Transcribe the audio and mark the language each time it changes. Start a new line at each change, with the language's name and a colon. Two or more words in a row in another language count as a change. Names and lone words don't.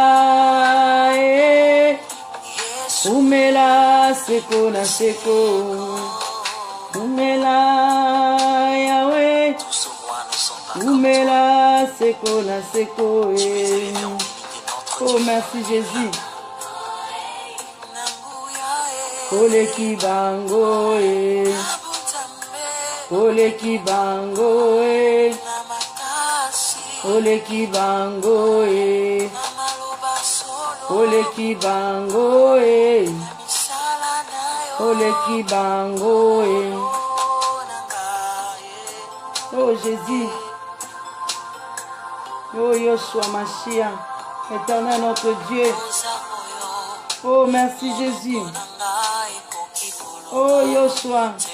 Lingala: Umela Umela seko na seko. Umela Yahweh. Umela seko na seko.
French: Oh merci Jésus.
Lingala: Ole kibango Ole kibango Ole kibango Ole kibango Ole kibango Oh Jésus.
French: Oh Yoshua Mashiach, éternel notre Dieu. Oh merci Jésus. Oh Yoshua.